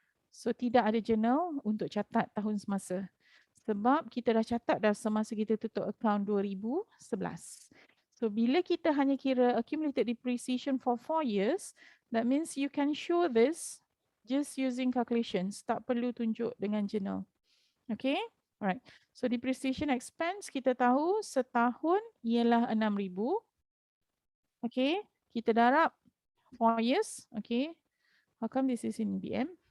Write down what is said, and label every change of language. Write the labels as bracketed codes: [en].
[ms] So tidak ada journal untuk catat tahun semasa. Sebab kita dah catat dah semasa kita tutup account 2011. [en] So [ms] bila kita hanya kira [en] accumulated depreciation for 4 years, that means you can show this just using calculations. [ms] Tak perlu tunjuk dengan journal. Okay, alright. So depreciation expense kita tahu setahun ialah 6,000. Okay, kita darab 4 years. [en] Okay, how come this is in BM?